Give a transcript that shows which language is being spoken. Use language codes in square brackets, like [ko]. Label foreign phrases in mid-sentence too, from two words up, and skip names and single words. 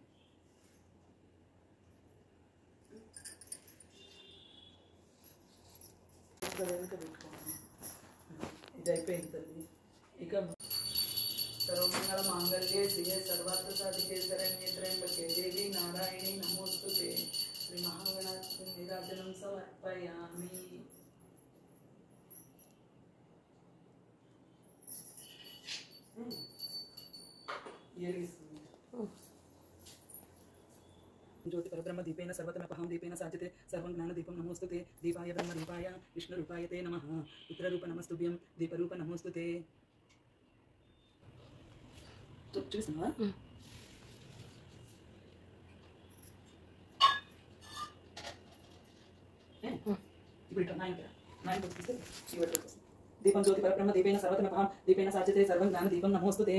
[te] ఇది అయిపోయింది తల్లి. [sa] ఇక సర్వమంగళ మాంగళ్యే శ్రీయే సర్వార్థ సాధికే శరణ్యే త్ర్యంబకే దేవి నారాయణి నమోస్తుతే. శ్రీ మహాగణాధిపతి నీరాజనం సమర్పయామి. ज्योति परब्रह्म दीपेन सर्वतमपहं दीपेन साज्यते सर्वं ज्ञानदीपं नमोस्तुते. दीपाय ब्रह्मरूपाय विष्णुरूपाय ते नमः. पुत्ररूप नमस्तुभ्यं दीपरूप नमोस्तुते. [te] చూస్తున్నావా? ఇప్పుడు ఇట్లా 9 చూస్తే [sa] దీపం జ్యోతి పరబ్రహ్మ దీపేన సర్వతమపహం దీపేన సాజ్యతే సర్వం జ్ఞానదీపం నమోస్తుతే.